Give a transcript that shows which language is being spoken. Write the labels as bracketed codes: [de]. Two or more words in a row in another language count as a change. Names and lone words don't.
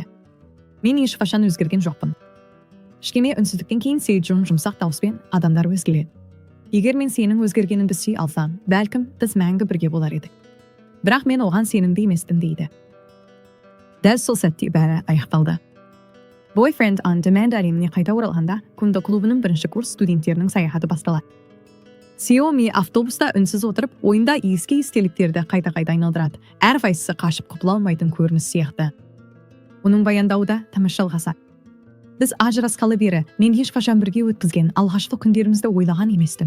[kk] Мен ешқашан өзгерген жоқпын. Кішкене үнсіздіктен кейін Сейд Джон жұмсақ дауыспен адамдар өзгереді. Егер мен сенің өзгергенін білсей алсам, бәлкім біз мәңгі бірге болар едік. Бірақ мен оған сенімді емеспін дейді. Дәл сол сәтте бәрі аяқталды. Boyfriend on Demand әлеміне қайта оралғанда, Кундо клубының бірінші курс студенттерінің саяхаты басталады. Xiaomi автобуста үнсіз отырып, ойында ескі естеліктерді қайта-қайта айналдырады. Әрқайсысы қашып құтыла алмайтын көрініс сияқты. Оның баяндауы да тамаша жалғасады. Біз ажырасқалы бері мен ешқашан бірге өткізген алғашқы күндерімізді ойлаған емеспін.